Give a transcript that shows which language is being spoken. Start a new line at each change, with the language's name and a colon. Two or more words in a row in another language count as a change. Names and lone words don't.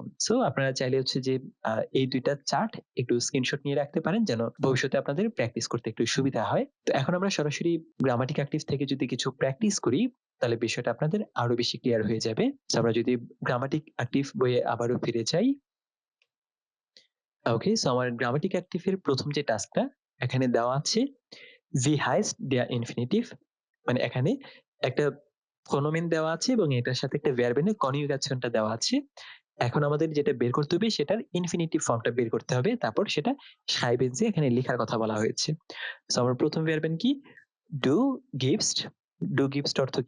Bangla: সো আপনারা চাইলে হচ্ছে যে এই ২ টা চার্ট একটু স্ক্রিনশট নিয়ে রাখতে পারেন যেন ভবিষ্যতে আপনাদের প্র্যাকটিস করতে একটু সুবিধা হয়। তো এখন আমরা সরাসরি গ্রামাটিক অ্যাক্টিভ থেকে যদি কিছু প্র্যাকটিস করি তাহলে বিষয়টা আপনাদের আরো বেশি ক্লিয়ার হয়ে যাবে। সো আমরা যদি গ্রামাটিক অ্যাক্টিভ বইয়ে আবারও ফিরে যাই। ওকে, সো আমার গ্রামাটিক অ্যাক্টিভ এর ১ম যে টাস্কটা এখানে দেওয়া আছে
German: wie heißt der Infinitiv,
Bangla: মানে এখানে একটা ফনোমেন দেওয়া আছে এবং এটার সাথে একটা ভার্ব এর কনজুগেশনটা দেওয়া আছে। এখন আমাদের যেটা বের করতে হবে সেটার ইনফিনিটিভ ফর্মটা বের করতে হবে। তারপর সেটা schreiben যে এখানে লেখার কথা বলা হয়েছে। সো আমার ১ম ভার্বেন কি?
German: du gibst. du gibst
Bangla: অর্থ কি?